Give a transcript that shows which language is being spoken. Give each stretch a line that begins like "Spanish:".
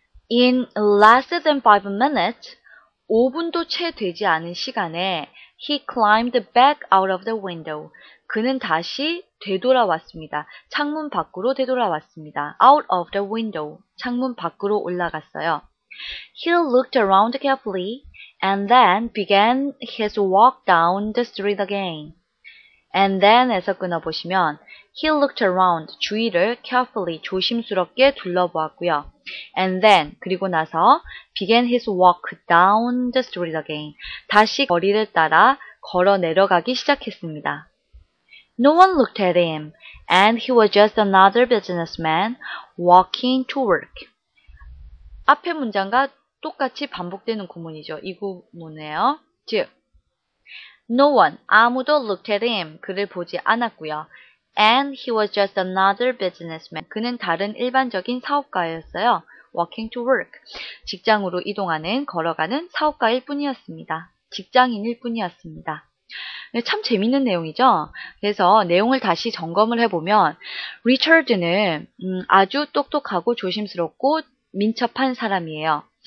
English: In less than 5 minutes,
Korean: 5분도 채 되지 않은 시간에
English: he climbed back out of the window.
Korean: 그는 다시 되돌아왔습니다. 창문 밖으로 되돌아왔습니다.
English: Out of the window.
Korean: 창문 밖으로 올라갔어요.
English: He looked around carefully and then began his walk down the street again. And then에서 끊어보시면 he looked around,
Korean: 주위를
English: carefully,
Korean: 조심스럽게 둘러보았고요.
English: And then,
Korean: 그리고 나서
English: began his walk down the street again.
Korean: 다시 거리를 따라 걸어 내려가기 시작했습니다.
English: No one looked at him, and he was just another businessman walking to work.
Korean: 앞의 문장과 똑같이 반복되는 구문이죠. 이 구문이에요. 즉,
English: no one,
Korean: 아무도
English: looked at him,
Korean: 그를 보지 않았고요.
English: And he was just another businessman.
Korean: 그는 다른 일반적인 사업가였어요.
English: Walking to work.
Korean: 직장으로 이동하는, 걸어가는 사업가일 뿐이었습니다. 직장인일 뿐이었습니다. 참 재밌는 내용이죠. 그래서 내용을 다시 점검을 해보면 리처드는 아주 똑똑하고 조심스럽고 민첩한 사람이에요.